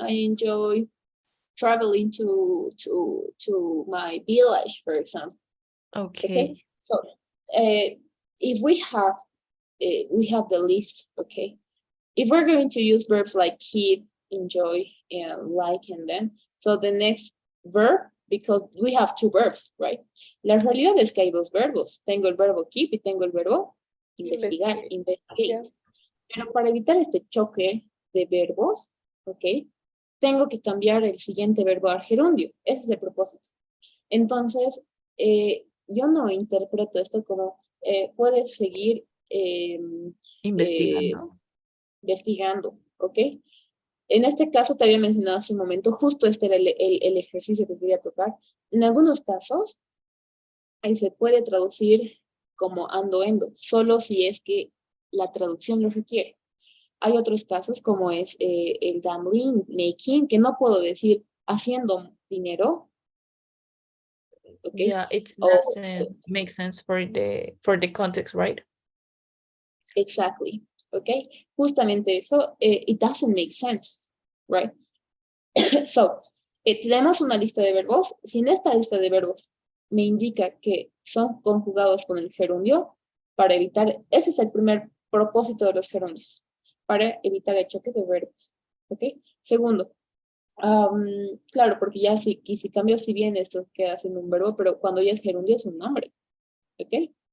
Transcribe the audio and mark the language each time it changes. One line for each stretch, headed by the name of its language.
English: I enjoy traveling to my village, for example. Okay. So if we have the list, okay. If we're going to use verbs like keep, enjoy, and like, and then, so the next verb, because we have 2 verbs, right?
Spanish: La realidad es que hay 2 verbos. Tengo el verbo keep y tengo el verbo investigar, investigate.
English: Yeah.
Spanish: Pero para evitar este choque de verbos, ¿ok? Tengo que cambiar el siguiente verbo al gerundio. Ese es el propósito. Entonces, yo no interpreto esto como puedes seguir Investigando. investigando, ¿ok? En este caso te había mencionado hace un momento, justo este era el ejercicio que quería tocar. En algunos casos, se puede traducir como ando-endo, solo si es que la traducción lo requiere. Hay otros casos como es el gambling, making, que no puedo decir haciendo dinero, ¿ok?
English: Yeah, it
Spanish: O,
English: doesn't make sense for the context, right? exactly, ¿ok?
Spanish: Justamente eso,
English: it doesn't make sense, right?
Spanish: So, tenemos una lista de verbos. Si en esta lista de verbos me indica que son conjugados con el gerundio, para evitar, ese es el primer propósito de los gerundios, para evitar el choque de verbos, ¿ok? Segundo, claro, porque ya si cambio, si bien esto queda siendo un verbo, pero cuando ya es gerundio es un nombre, ¿ok?